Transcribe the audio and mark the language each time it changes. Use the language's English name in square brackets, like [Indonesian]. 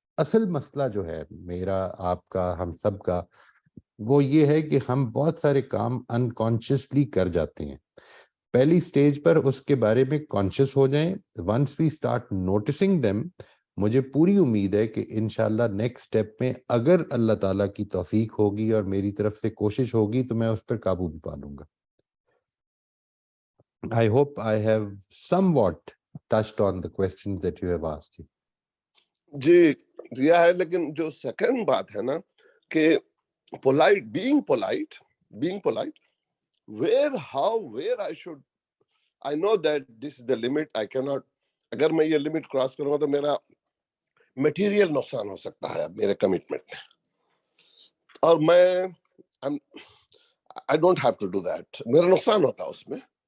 [Hindi] असल मसला जो है मेरा, आपका, हम सब का, वो ये है कि हम बहुत सारे काम अनकॉन्शियसली कर जाते हैं. पहली स्टेज पर उसके बारे में कॉन्शियस हो जाएं. [English] once we start noticing them, [Hindi] मुझे पूरी उम्मीद है कि इंशाल्लाह नेक्स्ट स्टेप में अगर अल्लाह ताला की तौफीक होगी और मेरी तरफ से कोशिश होगी तो मैं उस पर काबू भी पा लूंगा. [English] I hope I have somewhat touched on the questions that you have asked. [Hindi] जी दिया है, लेकिन जो सेकंड बात है ना कि [English] being polite, where I should, I know that this is the limit, I cannot, [Hindi] अगर मैं ये लिमिट क्रॉस करूंगा तो मेरा मटेरियल नुकसान हो सकता है मेरे कमिटमेंट में, और मैं [English] I don't have to do that, [Hindi] मेरा नुकसान होता है उसमें.